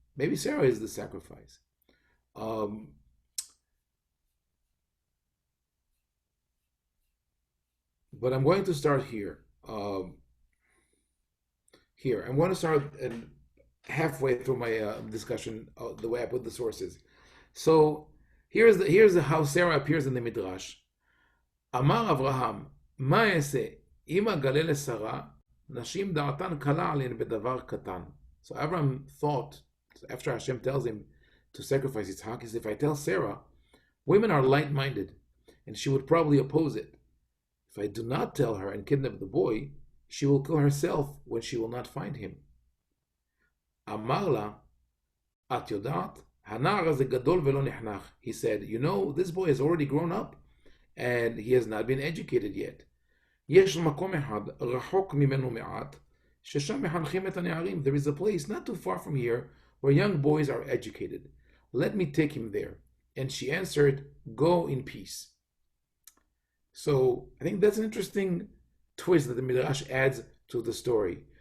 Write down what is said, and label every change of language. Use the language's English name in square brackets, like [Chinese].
[English] Maybe Sarah is the sacrifice. Um, but I'm going to start here. Here, I'm going to start halfway through my discussion, the way I put the sources. So here's how Sarah appears in the Midrash. [Hebrew] אמר אברהם, מה אעשה? אם אגלה לשרה, נשים דעתן קלה עליהן בדבר קטן. [English] So Abraham thought, after Hashem tells him to sacrifice Yitzhak, is if I tell Sarah, women are light-minded, and she would probably oppose it. If I do not tell her and kidnap the boy, she will kill herself when she will not find him. [Hebrew] אמר לה, את יודעת, הנער הזה גדול ולא נחנך. [English] He said, you know, this boy has already grown up, and he has not been educated yet. [Hebrew] יש מקום אחד, רחוק ממנו מעט, ששם מחנכים את הנערים. [English] There is a place not too far from here where young boys are educated. Let me take him there. And she answered, go in peace. So I think that's an interesting twist that the Midrash adds to the story.